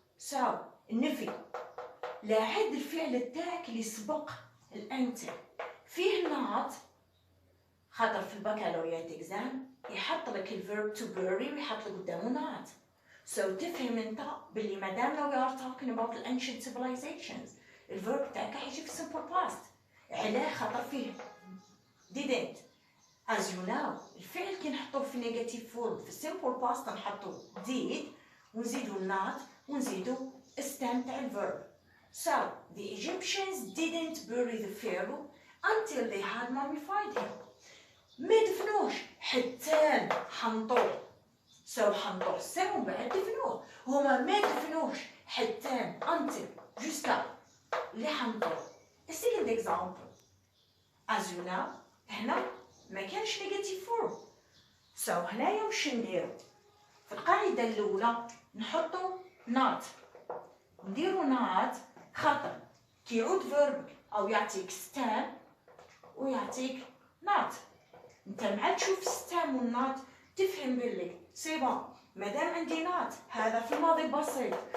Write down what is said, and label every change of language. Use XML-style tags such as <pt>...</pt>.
<ar>So النفي لا عد الفعل تاعك اللي سبق الانتل فيه not خاطر في البكالوريات اكزام يحط لك الفيرب to bury ويحط لك قدامه not. So تفهم انت باللي مادام</ar> <en>we are talking about the ancient civilizations</en> <ar>الفيرب تاعك حيجي في simple past. علاه خاطر فيه didn't.</ar> <en>As you know</en> <ar>الفعل كي نحطوه في negative form في simple past نحطو did ونزيدو not ونزيدو stem تاع الفيرب.</ar> <en>So the Egyptians didn't bury the pharaoh until they had mummified him.</en> <ar>ما دفنوش حتى حنطوه. So حنطوه سا ومن بعد دفنوه. هما ما دفنوش حتى until jusqu'à اللي حنطوه.</ar> <en>A second example. As you know</en> <ar>هنا ما كانش</ar> <en>negative form.</en> <ar>So هنايا وش نديرو؟ في القاعدة الأولى نحطو not. نديرو not خاطر كي يعود فيربك أو يعطيك stem ويعطيك not. انت مع تشوف stem و not تفهم باللي سي بون مادام عندي not هذا في الماضي البسيط.</ar>